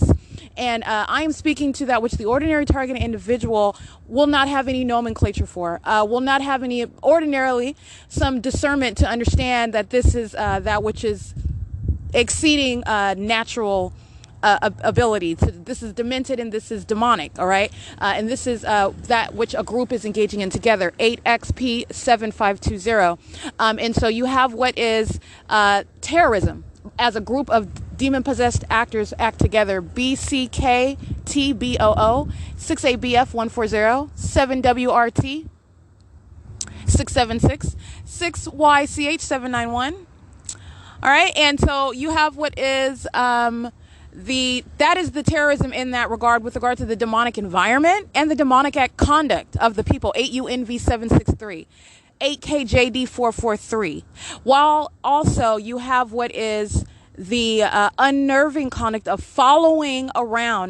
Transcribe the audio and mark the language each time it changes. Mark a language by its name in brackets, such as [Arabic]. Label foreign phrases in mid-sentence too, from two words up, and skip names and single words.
[English] And I am speaking to that which the ordinary targeted individual will not have any nomenclature for, will not have any, ordinarily, some discernment to understand that this is that which is exceeding natural ability. This is demented and this is demonic, all right? And this is that which a group is engaging in together, 8XP7520. And so you have what is terrorism, as a group of demon-possessed actors act together. BCKTBOO, 6ABF140, 7WRT, 676, 6YCH791. All right, and so you have what is that is the terrorism in that regard, with regard to the demonic environment and the demonic act conduct of the people. 8UNV763, 8KJD443. While also you have what is the unnerving conduct of following around.